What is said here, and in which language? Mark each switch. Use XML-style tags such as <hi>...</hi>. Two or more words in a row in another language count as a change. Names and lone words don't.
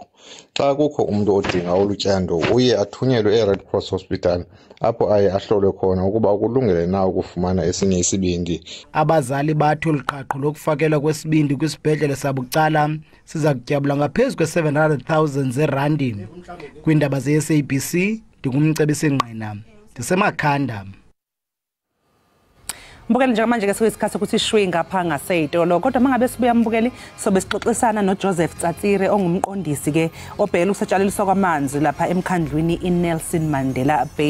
<xh>Xa kukho umuntu odinga olutyando uye athunyelwe e-Red Cross Hospital apho aye ahlolwe khona ukuba ukulungele na ukufumana esinye isibindi. Abazali bathi uluqhaqho lokufakelwa kwesibindi kwisibhedlele sabucala siza kutyabula ngaphezu kwe-700,000 zeerandi. Kwiindaba ze-SABC ndingumcebisi Ngqina, ndisemakhanda.</xh> <zu>Mbukeli njengamanje ke soyisikhathi ukuthi shwi ngapha ngaseyitolo, kodwa mangabe sibuya mbukeli sobe sixoxisana noJoseph Tsatsire ongumqondisi ke obhekela ukusetshenziswa kwamanzi lapha emkhandlwini iNelson Mandela Bay.</zu>